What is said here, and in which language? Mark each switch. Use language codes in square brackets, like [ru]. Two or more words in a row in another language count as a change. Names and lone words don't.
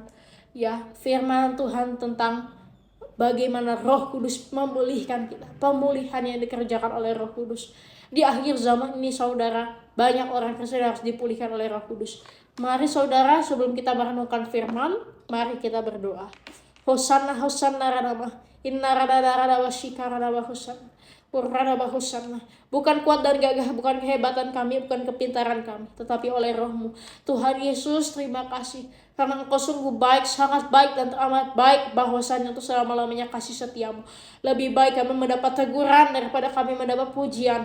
[id] Ya, firman Tuhan tentang bagaimana Roh Kudus memulihkan kita. Pemulihan yang dikerjakan oleh Roh Kudus. Di akhir zaman ini saudara, banyak orang Kristen harus dipulihkan oleh Roh Kudus. Mari saudara, sebelum kita merenungkan firman, mari kita berdoa. Hosanna, Hosanna radama, inna radada wasyika radaba Hosanna. Hosanna. Bukan kuat dan gagah, bukan kehebatan kami, bukan kepintaran kami, tetapi oleh Roh-Mu. Tuhan Yesus, terima kasih karena Engkau sungguh baik, sangat baik dan teramat baik, bahwasanya untuk selama-lamanya kasih setiamu. Lebih baik kami mendapat teguran daripada kami mendapat pujian.